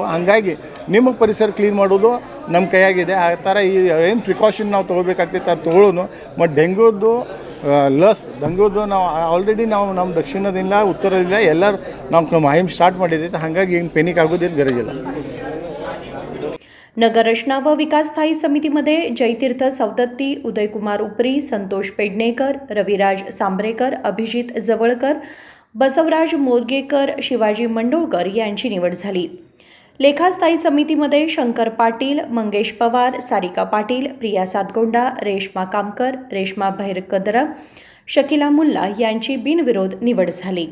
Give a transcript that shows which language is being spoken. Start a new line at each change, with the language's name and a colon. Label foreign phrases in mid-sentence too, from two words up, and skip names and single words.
Kannada: ಹಾಗಾಗಿ ನಿಮ್ಮ ಪರಿಸರ ಕ್ಲೀನ್ ಮಾಡೋದು ನಮ್ಮ ಕೈಯಾಗಿದೆ. ಆ ಥರ ಏನು ಪ್ರಿಕಾಷನ್ ನಾವು ತೊಗೋಬೇಕಾಗ್ತೈತೆ ಅದು ತೊಗೊಳ್ಳೋನು. ಮತ್ತು ಡೆಂಗ್ಯೂದು ನಾವು ಆಲ್ರೆಡಿ ನಮ್ಮ ದಕ್ಷಿಣದಿಂದ ಉತ್ತರದಿಂದ ಎಲ್ಲರೂ ನಾವು ಮಾಹಿತಿ ಸ್ಟಾರ್ಟ್ ಮಾಡಿದ್ದೈತೆ. ಹಾಗಾಗಿ ಏನು ಪೆನಿಕ್ ಆಗೋದೇನು ಗರಜಿಲ್ಲ.
Marathi: नगररचना व विकास स्थायी समितीमध्ये जयतीर्थ सवदत्ती, उदयकुमार उपरी, संतोष पेडणेकर, रविराज सांबरेकर, अभिजित जवळकर, बसवराज मोरगेकर, शिवाजी मंडोळकर यांची निवड झाली. लेखा स्थायी समितीमध्ये शंकर पाटील, मंगेश पवार, सारिका पाटील, प्रिया सातगोंडा, रेश्मा कामकर, रेश्मा भैरकदर, शकिला मुल्ला यांची बिनविरोध निवड झाली.